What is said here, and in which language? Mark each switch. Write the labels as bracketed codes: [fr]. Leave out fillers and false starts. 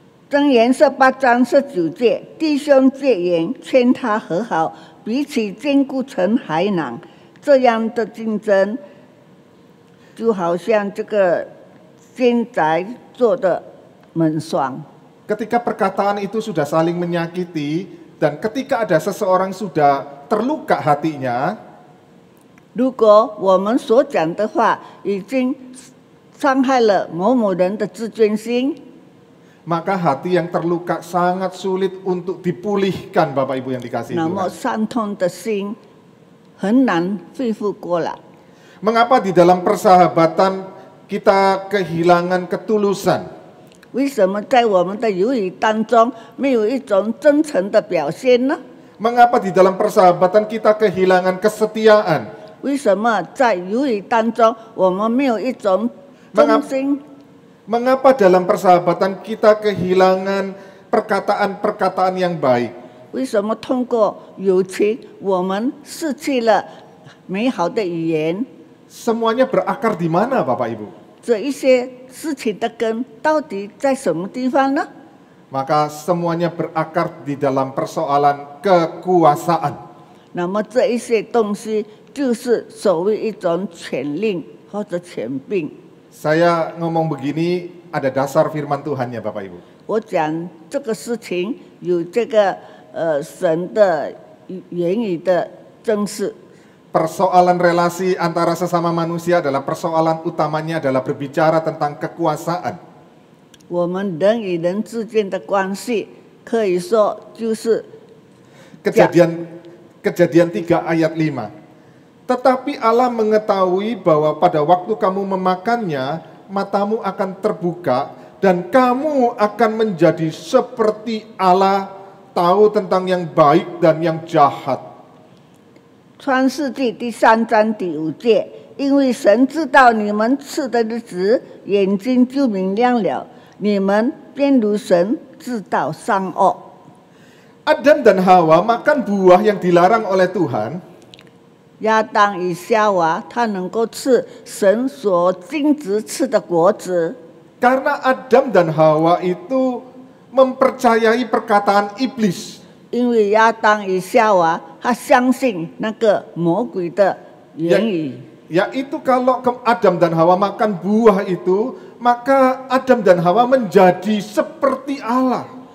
[zh] 箴言18章19节，弟兄结言，劝他和好，比起坚固城还难。这样的竞争，就好像这个奸宅做的门霜。 [id] Ketika perkataan itu sudah saling menyakiti, dan ketika ada seseorang sudah terluka hatinya, [zh] 如果我们所讲的话已经伤害了某某人的自尊心， [id] maka hati yang terluka sangat sulit untuk dipulihkan Bapak Ibu yang dikasihi [zh] 那么 [id] Tuhan. [zh] 伤痛的心很难恢复过来。 [id] Mengapa di dalam persahabatan kita kehilangan ketulusan? [zh] 为什么在我们的友谊当中没有一种真诚的表现呢？ [id] Mengapa di dalam persahabatan kita kehilangan kesetiaan? [zh] 为什么在友谊当中我们没有一种真心？ [id] Mengapa dalam persahabatan kita kehilangan perkataan-perkataan yang baik? [zh] 为什么通过友情我们失去了美好的语言？ [id] Semuanya berakar di mana Bapak Ibu? [zh] 这一些事情的根到底在什么地方呢？ [id] Maka semuanya berakar di dalam persoalan kekuasaan. [zh] 那么这一些东西就是所谓一种权令或者权柄。 [id] Saya ngomong begini ada dasar firman Tuhannya Bapak Ibu. [zh] 我讲这个事情有这个神的言语的真实。 [id] Persoalan relasi antara sesama manusia adalah persoalan utamanya adalah berbicara tentang kekuasaan. [zh] 我们人与人之间的关系，可以说就是 [id] Kejadian 3 ayat 5. Tetapi Allah mengetahui bahwa pada waktu kamu memakannya, matamu akan terbuka, dan kamu akan menjadi seperti Allah, tahu tentang yang baik dan yang jahat. [zh] 创世纪第3章第5节，因为神知道你们吃的日子，眼睛就明亮了，你们便如神知道善恶。 [id] Adam dan Hawa makan buah yang dilarang oleh Tuhan. [zh] 亚当与夏娃，他能够吃神所禁止吃的果子， [id] Karena Adam dan Hawa itu mempercayai perkataan iblis. [zh] 因为亚当与夏娃，他相信那个魔鬼的言语。 [id] Yaitu kalau Adam dan Hawa makan buah itu, maka Adam dan Hawa menjadi seperti Allah.